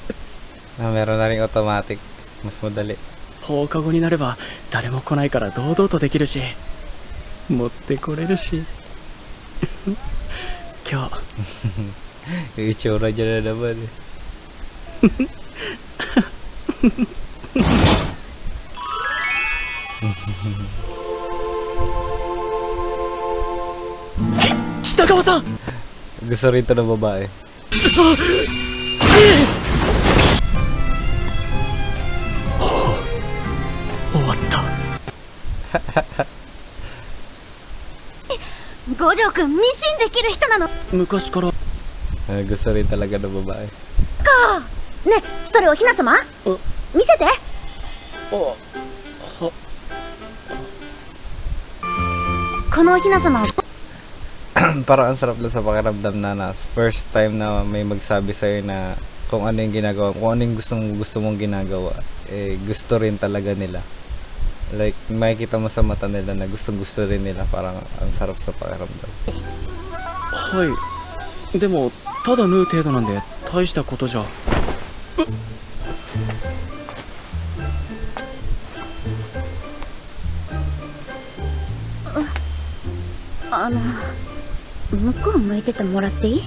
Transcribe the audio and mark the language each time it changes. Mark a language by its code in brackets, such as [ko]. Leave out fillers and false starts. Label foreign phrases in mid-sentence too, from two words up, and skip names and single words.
[tl] Meron na rin automatic. Mas madali. [ja] 放課後になれば誰も来ないから堂々とできるし持ってこれるし今日 [tl] Yung itsura niya na naman eh. [ja] 北川さん [tl] Gusto rin to ng babae. [ja] 終わった五条くんミシンできる人なのか。昔から [tl] Gusto rin talaga ng babae. [ja] ね、それおひな様？見せて。このおひな様。 [tl] Parang ang sarap lang sa pakiramdam na [en] first time [tl] na may magsabi sa'yo na kung ano yung ginagawa, kung ano yung gusto mong ginagawa, eh gusto rin talaga nila. Like, makikita mo sa mata nila na gusto rin nila. Parang ang sarap sa pakiramdam. [ja] はいでもただ縫う程度なんで大したことじゃ向こう向いててもらっていい？